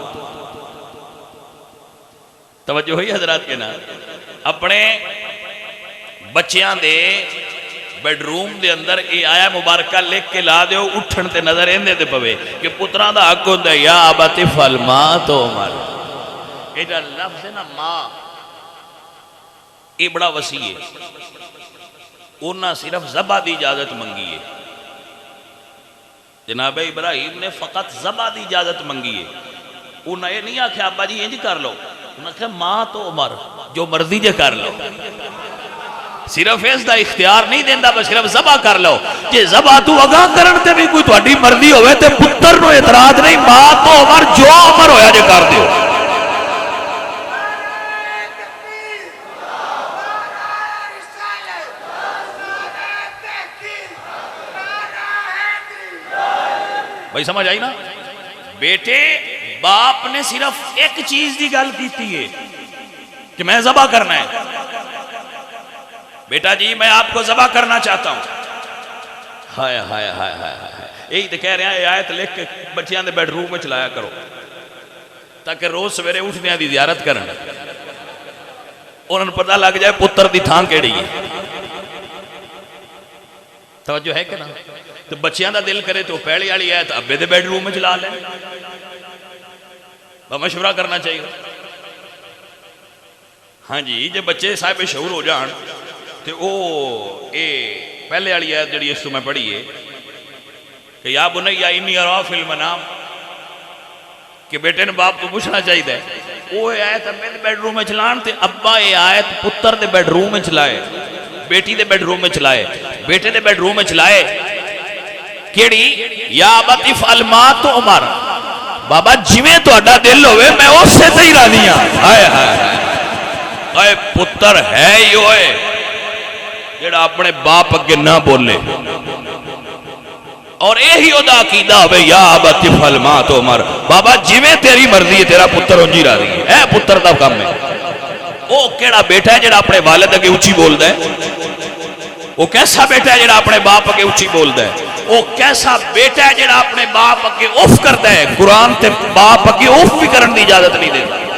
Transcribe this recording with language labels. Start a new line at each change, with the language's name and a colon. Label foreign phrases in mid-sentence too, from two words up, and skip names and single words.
Punjabi: توجہ ہوئی حضرات کے نا؟ اپنے بچیاں دے بیڈ روم دے اندر اے آیا مبارکہ لکھ کے لا دیو، اٹھن تے نظر ایندے تے پوے کہ پتراں دا حق ہوندا ہے
Arabic: یا ابت افعل ما تؤمر۔
Punjabi: اے دا لفظ ہے نا ماں، اے بڑا وسیع ہے، انہاں صرف ذبح دی اجازت منگی ہے، جناب ابراہیم نے فقط ذبح دی اجازت منگی ہے، انہاں یہ نہیں آکھیا ابا جی انج کر لو، انہاں کہا ماں تو عمر جو مرضی جے کر لو، صرف اس دا اختیار نہیں دیندا بس صرف ذبح کر لو، جے ذبح تو اگاں کرن تے بھی کوئی تہاڈی مرضی ہوئے تے پتر نو اعتراض نہیں، ماں تو عمر جو عمر ہویا جے کر دیو۔ بھائی سمجھ آئی نا؟ بیٹے باپ نے صرف ایک چیز دی گل کیتی ہے کہ میں ذبح کرنا ہے،
Urdu: بیٹا جی میں آپ کو ذبح کرنا چاہتا
Punjabi: ہوں، ہائے ہائے ہائے ہائے ہائے، یہی تو کہہ رہے ہیں آیت لکھ کے بچیاں دے بیڈ روم میں چلایا کرو تاکہ روز سویرے اٹھنے دی زیارت کرن، انہوں نے پتہ لگ جائے پتر دی تھان کیڑی ہے۔ توجہ ہے کہ نا؟ تو بچیاں دا دل کرے تو پہلی والی آیت ابے دے بیڈ روم میں چلا لیں، مشورہ کرنا چاہیے۔ ہاں جی جے بچے صاحب شعور ہو جان تو او اے پہلے والی آیت جڑی اس تو میں پڑھی ہے کہ
Arabic: یا بنیا انی ارا فی المنام،
Punjabi: کہ بیٹے نے باپ تو پوچھنا چاہیے وہ آیت ابے دے بیڈ روم میں چلان تے ابا اے آیت پتر دے بیڈ روم میں چلائے، بیٹی دے بیڈ روم میں چلائے، بیٹے دے بیڈ روم میں چلائے، کیڑی
Arabic: یا ابت افعل ما تؤمر،
Punjabi: بابا جویں تہاڈا دل ہوئے میں اس سے تے ہی راضی ہاں۔ ہائے ہائے ہائے پتر ہے ہی ہوئے جڑا اپنے باپ اگے نہ بولے، اور یہی ادا عقیدہ ہوئے
Arabic: یا ابت افعل ما تؤمر،
Punjabi: بابا جویں تیری مرضی ہے تیرا پتر انجی راضی ہے، اے پتر دا کام ہے۔ وہ کیڑا بیٹا ہے جڑا اپنے والد اگے اونچی بولدا ہے؟ وہ کیسا بیٹا ہے جڑا اپنے باپ اگے اونچی بولدا ہے؟ وہ کیسا بیٹا ہے جڑا اپنے باپ اگے اف کرتا ہے؟ قرآن تے باپ اگے اف بھی کرن دی اجازت نہیں دیتا۔